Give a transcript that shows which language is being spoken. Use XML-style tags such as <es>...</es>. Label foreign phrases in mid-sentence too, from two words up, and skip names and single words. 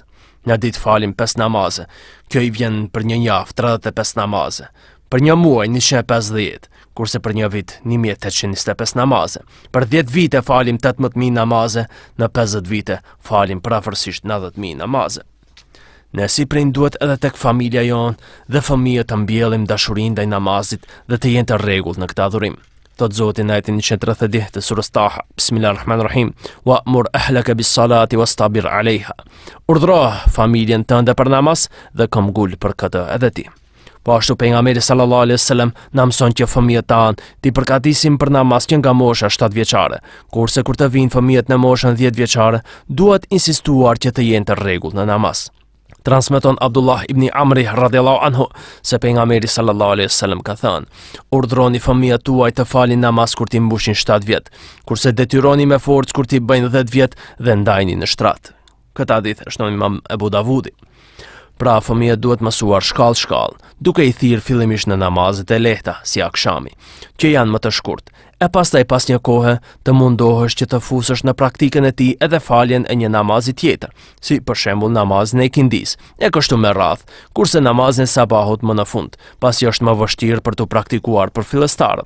<sq>Në ditë falim 5 namaze, kjo i vjen për një javë 35 namaze, për një muaj 150, kurse për një vit 1825 namaze, për 10 vite falim 18.000 namaze, në 50 vite falim prafërsisht 90.000 namaze. Ne si prind duhet edhe tek familja jonë dhe fëmijët të mbjellim dashurinë ndaj namazit dhe të jenë të rregullt në këtë adhurim. Thot Zoti në ajetin 130 të surës Taha,</sq> <ar>بسم الله الرحمن الرحيم وأمر أهلك بالصلاة واصطبر عليها.</ar> <sq>Urdhro familjen tënde për namaz dhe këmbgul për këtë edhe ti. Po ashtu pejgamberi</sq> <ar>صلى الله عليه وسلم</ar> <sq>na mëson që fëmijët tanë ti përgatisim për namaz që nga mosha 7 vjeçare, kurse kur të vinë fëmijët në moshën 10 vjeçare, duhet insistuar që të jenë të rregullt në namaz. Transmeton Abdullah ibn Amri</sq> <ar>رضي الله عنه</ar> <sq>se pejgamberi</sq> <ar>صلى الله عليه وسلم</ar> <sq>ka thënë: Urdhroni fëmijët tuaj të falin namaz kur ti mbushin 7 vjet, kurse detyroni me forcë kur ti bëjnë 10 vjet dhe ndajni në shtrat. Këtë hadith është në Imam Abu Davudi. Pra fëmijët duhet mësuar shkallë, duke i thirrë fillimisht në namazet e lehta, si akshami, që janë më të shkurt, e pastaj pas një kohe të mundohesh që të fusësh në praktikën e tij edhe faljen e një namazi tjetër, si për shembull namazin e ikindis, e kështu me radhë, kurse namazin e sabahut më në fund, pasi është më vështirë për të praktikuar për fillestarët.</sq>